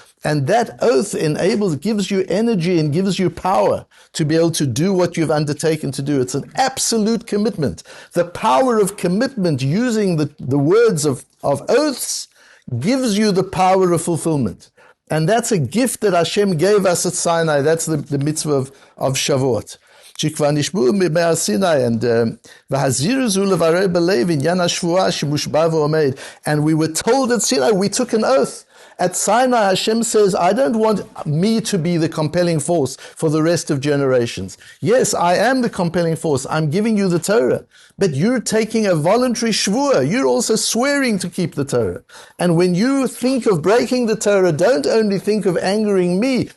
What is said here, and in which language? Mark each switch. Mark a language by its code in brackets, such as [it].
[en] And that oath gives you energy and gives you power to be able to do what you've undertaken to do. It's an absolute commitment. The power of commitment using the words of oaths gives you the power of fulfillment. And that's a gift that Hashem gave us at Sinai. That's the mitzvah of Shavuot. [he] שכבר נשבעו מהר סיני, and והזהירו זו לברר בלב עניין השבועה שמושבע ועומד. [en] And we were told at Sinai, we took an oath. At Sinai, Hashem says, I don't want me to be the compelling force for the rest of generations. Yes, I am the compelling force. I'm giving you the Torah. But you're taking a voluntary shvuah. You're also swearing to keep the Torah. And when you think of breaking the Torah, don't only think of angering me.